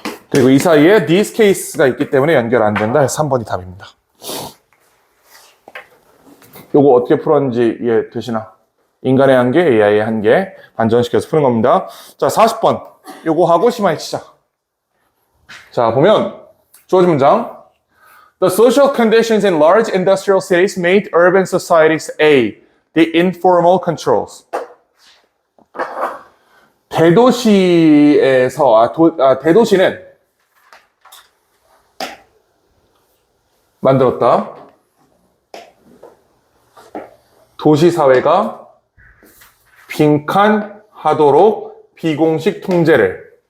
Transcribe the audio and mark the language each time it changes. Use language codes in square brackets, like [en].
[ko] 그리고 이 사이에 [en] this case [ko] 가 있기 때문에 연결 안 된다. 3번이 답입니다. 요거 어떻게 풀었는지 이해되시나? 인간의 한계, AI의 한계 반전시켜서 푸는 겁니다. 자, 40번 요거 하고 심화해 치자. 자, 보면 주어진 문장, [en] The social conditions in large industrial cities made urban societies A. The informal controls. [ko] 대도시에서, 대도시는 만들었다. 도시사회가 빈칸하도록 비공식 통제를.